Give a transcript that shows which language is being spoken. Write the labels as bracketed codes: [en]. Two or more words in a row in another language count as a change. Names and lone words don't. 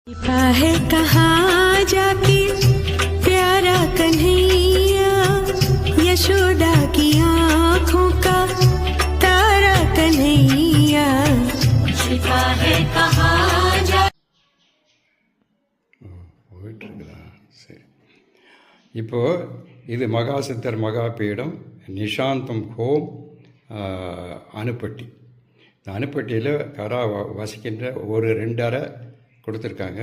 [hi] है कहाँ जाके प्यारा कन्हैया, यशोदा की आँखों का तारा कन्हैया, छिपा है कहाँ जा [ta] போயிட்டு இருக்குதா? சரி. இப்போது இது மகாசித்தர் மகாபீடம் நிஷாந்தம் ஹோம் அணுப்பட்டி. இந்த அணுப்பட்டியில் வசிக்கின்ற ஒரு 2 அறை கொடுத்துருக்காங்க.